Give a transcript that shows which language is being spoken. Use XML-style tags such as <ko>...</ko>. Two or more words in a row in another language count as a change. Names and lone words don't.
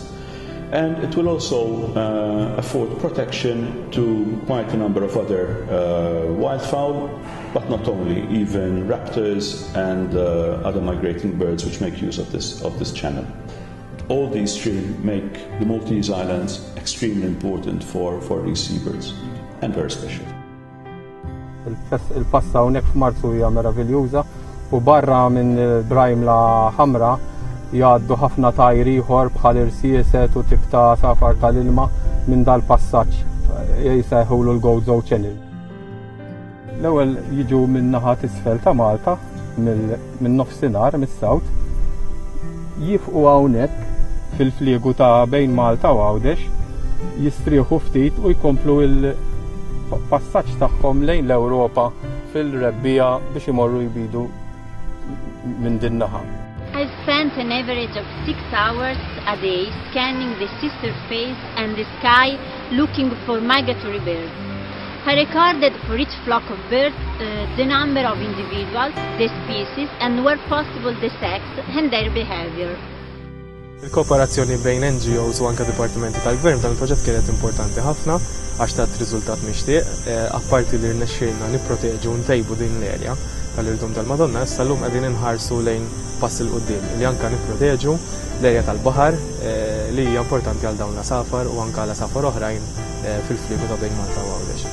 <en>And it will also afford protection to quite a number of other wildfowl, but not only, even raptors and other migrating birds which make use of this channel. All these three make the Maltese Islands extremely important for these seabirds, and very special.</en> <mt>Il-passa hawnhekk f'Marzu hija meraviljuża u barra minn Brajmla ħamra jgħaddu ħafna tajr ieħor bħal irsieset u tip ta' safar tal-ilma minn dal-passaġġ jsejħulu l-Gozo Channel. L-ewwel jiġu minn naħa t'isfel ta' Malta, minn nofsinhar mis-sawt, jifqu hawnhekk fil-fliegu ta' bejn Malta u Għawdex, jistrieħu ftit u jkomplu il-passaġġ tagħhom lejn l-Ewropa fil-rebbija biex imorru jbidu minn din naħa.</mt> <en>I spent an average of 6 hours a day scanning the sea surface and the sky looking for migratory birds. I recorded for each flock of birds the number of individuals, the species, and where possible the sex and their behavior.</en> <mt>Il-kooperazzjoni bejn NGOs u anke dipartimenti tal-gvern dan il-proġett kienet importanti ħafna għax tat riżultat mixtieq, apparti li rnexxielna nipproteġu ntejbu din l-erja tal-Irdum tal-Madonna, issa llum qegħdin inħarsu lejn pass il qudiem li anke nipproteġu l-erja tal-baħar li hija importanti għal dawn l-asafar u anke għal asafar oħrajn fil-fliegu ta' bejn Malta u Għawdex.</mt>